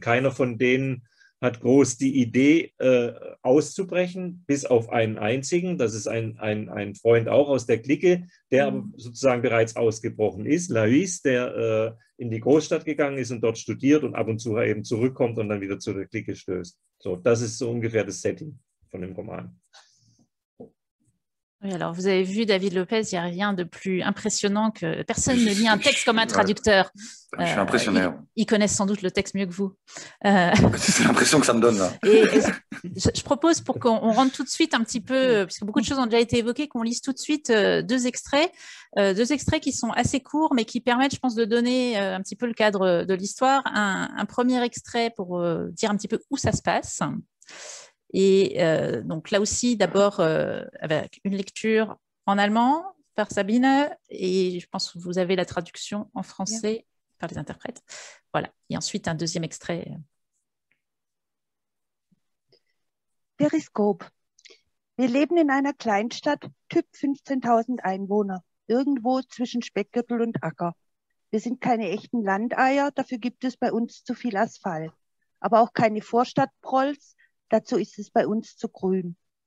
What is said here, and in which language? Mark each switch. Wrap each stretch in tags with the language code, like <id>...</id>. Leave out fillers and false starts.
<de>Keiner von denen hat groß die Idee, auszubrechen, bis auf einen einzigen. Das ist ein Freund auch aus der Clique, der aber sozusagen bereits ausgebrochen ist. Laiz, der in die Großstadt gegangen ist und dort studiert und ab und zu eben zurückkommt und dann wieder zu der Clique stößt. So, das ist so ungefähr das Setting von dem Roman.</de> <fr>Oui, alors vous avez vu, David Lopez, il n'y a rien de plus impressionnant que personne ne lit un texte comme un traducteur. Je suis impressionné. Ils connaissent sans doute le texte mieux que vous. C'est l'impression que ça me donne là. Et je propose pour qu'on rentre tout de suite un petit peu, puisque beaucoup de choses ont déjà été évoquées, qu'on lise tout de suite deux extraits qui sont assez courts, mais qui permettent, je pense, de donner un petit peu le cadre de l'histoire. Un premier extrait pour dire un petit peu où ça se passe. Et donc là aussi, d'abord avec une lecture en allemand par Sabine, et je pense que vous avez la traduction en français par les interprètes. Voilà. Et ensuite, un deuxième extrait.</fr> <de>Periskop. Wir leben in einer Kleinstadt, Typ 15.000 Einwohner, irgendwo zwischen Speckgürtel und Acker. Wir sind keine echten Landeier, dafür gibt es bei uns zu viel Asphalt. Aber auch keine Vorstadtprolls, dazu ist es bei uns zu grün.</de>